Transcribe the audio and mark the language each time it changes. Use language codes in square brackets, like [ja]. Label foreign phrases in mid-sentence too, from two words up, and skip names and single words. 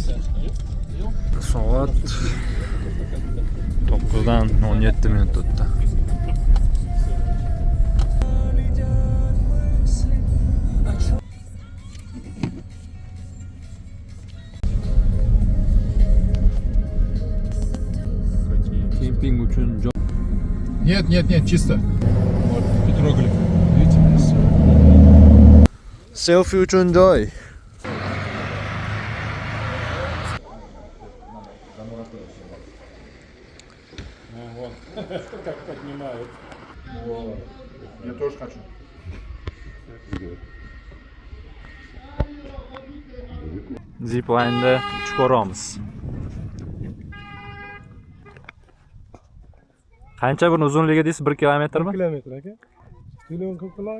[uz] Soat 9dan 17 minut o'tdi. Kemping uchun joy. [ru] Нет, чисто. Вот петроглиф. Видите? [uz] Selfie uchun joy. [ru] Как поднимают. Я тоже хочу. [uz] Zipline'da uch ko'ramiz. Qancha bir uzunligi deysiz? 1 kilometrmi? 1 kilometr aka. To'lovni qilib qilaylik.